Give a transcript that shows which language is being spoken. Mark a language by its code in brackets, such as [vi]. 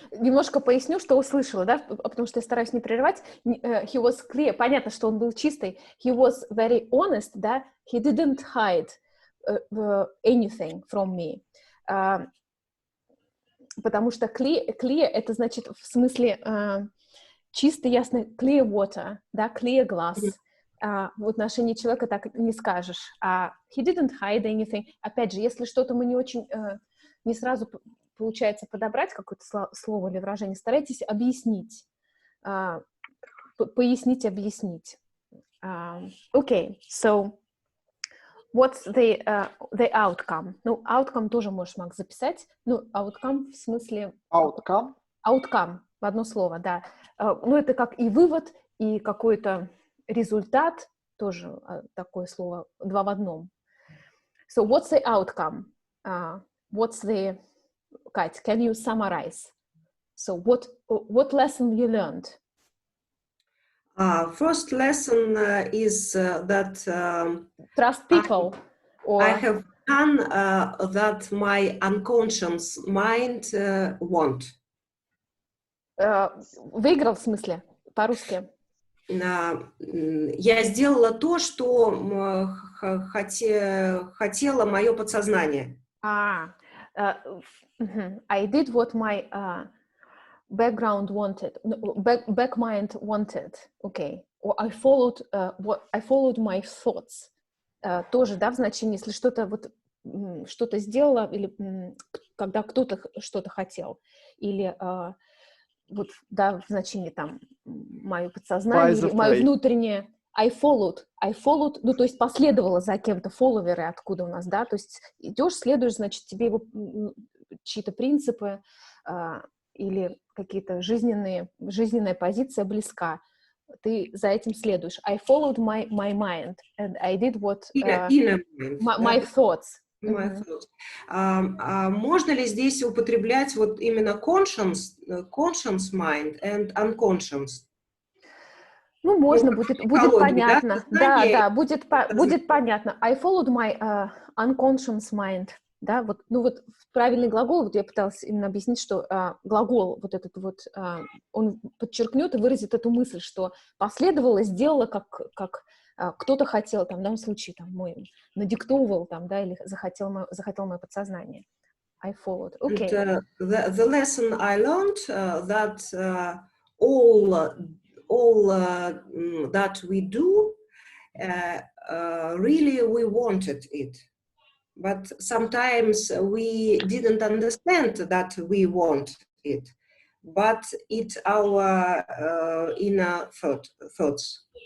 [ru] Немножко поясню, что услышала, да, потому что я стараюсь не прерывать. [en] He was clear. [ru] Понятно, что он был чистый. [en] He was very honest, да. He didn't hide anything from me. [ru] потому что clear это значит в смысле чистый, ясный, [en] clear water, [ru] да, [en] clear glass. [ru] В отношении человека так не скажешь. [en] He didn't hide anything. [ru] Опять же, если что-то мы не очень, не сразу получается подобрать какое-то слово или выражение, старайтесь объяснить. Пояснить, объяснить. [en] Okay, so what's the outcome? [ru] Ну, outcome тоже можешь, Макс, записать. Ну, outcome в смысле... [en] Outcome? [ru] Outcome, в одно слово, да. Ну, это как и вывод, и какой-то результат, тоже такое слово, два в одном. [en] So, what's the outcome? What's the... Кать, can you summarize? So, what lesson you learned? First lesson is that trust people. I have done that my unconscious mind want. [ru] Выиграл в смысле? По-русски. Я сделала то, что хотело мое подсознание. [en] I did what my background wanted, back mind wanted. Okay. Or I followed my thoughts. [ru] Тоже, да, в значении, если что-то вот что-то сделала, или когда кто-то что-то хотел, или вот, да, в значении там мое подсознание, или мое внутреннее. [en] I followed, [ru] ну, то есть последовала за кем-то, фолловеры откуда у нас, да, то есть идешь, следуешь, значит, тебе его чьи-то принципы или какие-то жизненная позиция близка, ты за этим следуешь. [en] I followed my mind, and I did what my thoughts. [ru] Можно ли здесь употреблять вот именно [en] conscious mind and unconscious? [ru] Ну, можно, будет понятно. Да, будет понятно. [en] I followed my unconscious mind. [ru] Да, вот, ну вот правильный глагол, вот я пыталась именно объяснить, что глагол вот этот вот, он подчеркнет и выразит эту мысль, что последовало, сделала, как кто-то хотел, там, в данном случае, там, мой надиктовывал, там, да, или захотел мое подсознание. [en] I followed. Okay. And, the lesson I learned that all that we do, really we wanted it. But sometimes we didn't understand that we want it, but it's our inner thoughts.